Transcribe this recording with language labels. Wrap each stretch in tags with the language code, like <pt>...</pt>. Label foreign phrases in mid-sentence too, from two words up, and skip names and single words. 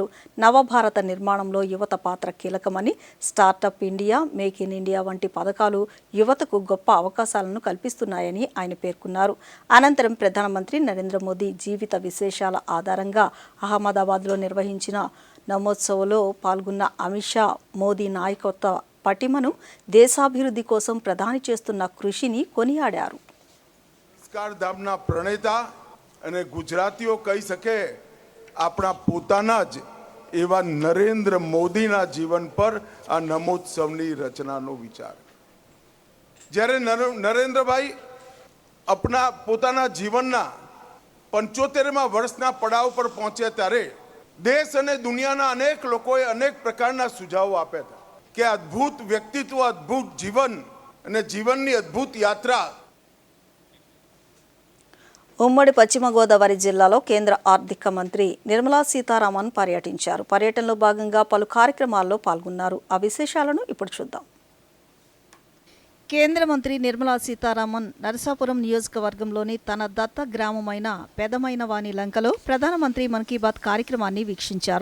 <te>నవభారత నిర్మాణంలో యువత పాత్ర కీలకమని, స్టార్టప్ ఇండియా, మేక్ ఇన్ ఇండియా వంటి పథకాలు యువతకు గొప్ప అవకాశాలను కల్పిస్తున్నాయని ఆయన పేర్కొన్నారు. అనంతరం ప్రధానమంత్రి నరేంద్ర మోదీ జీవిత విశేషాల ఆధారంగా అహ్మదాబాద్లో నిర్వహించిన నమోత్సవ్లో పాల్గొన్న అమిత్ షా మోదీ నాయకత్వ పటిమను, దేశాభివృద్ధి కోసం ప్రధాని చేస్తున్న కృషిని కొనియాడారు.</te> <gu>ધામના પ્રણેતા અને ગુજરાતીઓ કહી શકે આપણા પોતાના જ એવા નરેન્દ્ર મોદીના જીવન પર આ નમોત્સવની રચનાનો વિચાર. જ્યારે નરેન્દ્રભાઈ આપણા પોતાના જીવનના 75મા વર્ષના પડાવ પર પહોંચ્યા ત્યારે દેશ અને દુનિયાના અનેક લોકોએ અનેક પ્રકારના સુઝાવો આપ્યા હતા કે અદ્ભુત વ્યક્તિત્વ, અદ્ભુત જીવન અને જીવનની અદ્ભુત યાત્રા.</gu> <te>ఉమ్మడి పశ్చిమ గోదావరి జిల్లాలో కేంద్ర ఆర్థిక మంత్రి నిర్మలా సీతారామన్ పర్యటించారు. పర్యటనలో భాగంగా పలు కార్యక్రమాల్లో పాల్గొన్నారు. ఆ విశేషాలను ఇప్పుడు చూద్దాం. కేంద్ర మంత్రి నిర్మలా సీతారామన్ నరసాపురం నియోజకవర్గంలోని తన దత్త గ్రామమైన పెదమైనవాని లంకలో ప్రధానమంత్రి మన్ కీ బాత్ కార్యక్రమాన్ని వీక్షించారు.</te>